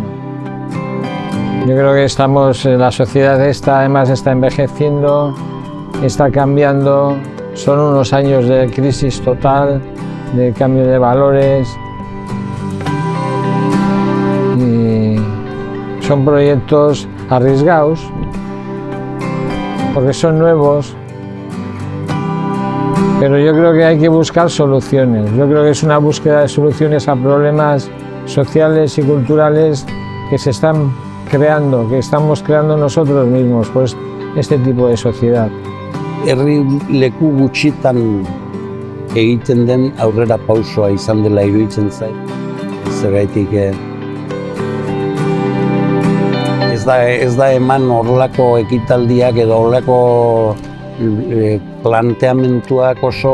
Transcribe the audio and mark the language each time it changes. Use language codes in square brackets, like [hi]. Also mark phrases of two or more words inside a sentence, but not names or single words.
[es] Yo creo que la sociedad además está envejeciendo, está cambiando, son unos años de crisis total, de cambio de valores, y son proyectos arriesgados, porque son nuevos, pero yo creo que hay que buscar soluciones. Yo creo que es una búsqueda de soluciones a problemas sociales y culturales que se están creando, que estamos creando nosotros mismos, pues este tipo de sociedad. [eu] Herri leku gutxitan egiten den aurrera pausoa izan dela iruditzen zait. Zergatik ez da eman horrelako ekitaldiak edo horrelako planteamentuak oso